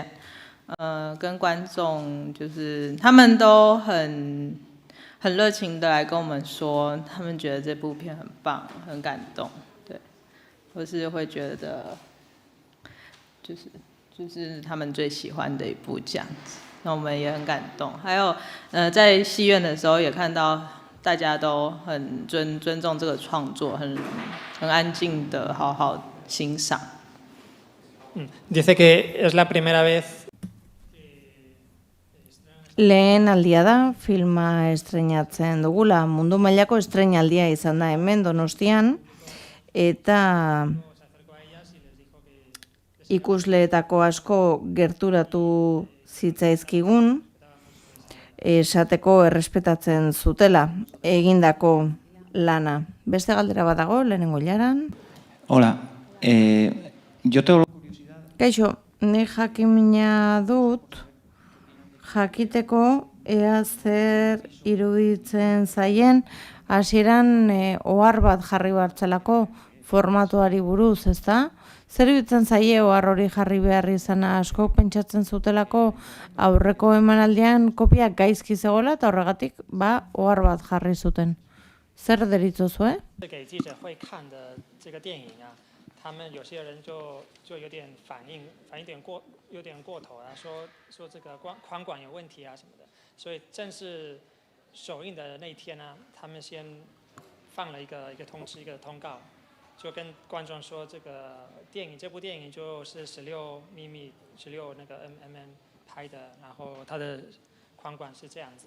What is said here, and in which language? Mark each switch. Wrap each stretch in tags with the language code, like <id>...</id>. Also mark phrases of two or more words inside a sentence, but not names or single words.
<zh>跟观众就是他们都很热情的来跟我们说，他们觉得这部片很棒，很感动，对，或是会觉得就是他们最喜欢的一部这样子，那我们也很感动。还有在戏院的时候也看到大家都很尊重这个创作，很安静的好好欣赏。</zh> <es>Dice que es la primera vez.</es> <eu>Lehen aldia da filma estreinatzen dugula, mundu mailako estreinaldia izan da hemen Donostian, eta ikusleetako asko gerturatu zitzaizkigun, esateko errespetatzen zutela egindako lana. Beste galdera bat dago, lehenengo ilaran.</eu> <es>Hola, yo tengo curiosidad.</es> <eu>Kaixo, ni jakimina dut, jakiteko ea zer iruditzen zaien, hasieran ohar bat jarri bartzelako formatuari buruz, ezta? Zer iruditzen zaie ohar hori jarri behar izana, asko pentsatzen zutelako aurreko emanaldian kopia gaizki zegoela eta horregatik ohar bat jarri zuten. Zer deritzozue?</eu> <zh>给记者会看的这个电影啊，他们有些人就有点反应有点过头啊，说这个宽管有问题啊什么的，所以正式首映的那天呢，他们先放了一个通知，一个通告，就跟观众说这部电影就是16 mm 16那个 mm 拍的，然后它的宽管是这样子。</zh>